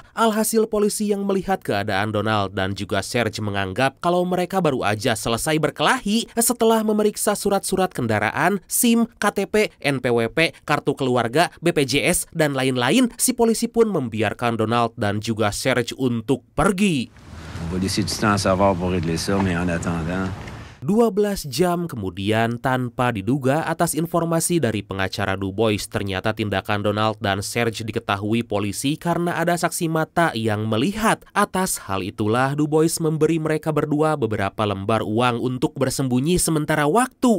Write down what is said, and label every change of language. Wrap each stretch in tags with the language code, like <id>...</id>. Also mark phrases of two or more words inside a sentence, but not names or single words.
<id>Alhasil polisi yang melihat keadaan Donald dan juga Serge menganggap kalau mereka baru aja selesai berkelahi. Setelah memeriksa surat-surat kendaraan, SIM, KTP, NPWP, kartu keluarga, BPJS, dan lain-lain, si polisi pun membiarkan Donald dan juga Serge untuk pergi.</id> <fr>On va laisser du temps à savoir pour régler ça, mais en attendant...</fr> <id>12 jam kemudian, tanpa diduga atas informasi dari pengacara Du Bois, ternyata tindakan Donald dan Serge diketahui polisi karena ada saksi mata yang melihat. Atas hal itulah Du Bois memberi mereka berdua beberapa lembar uang untuk bersembunyi sementara waktu.</id>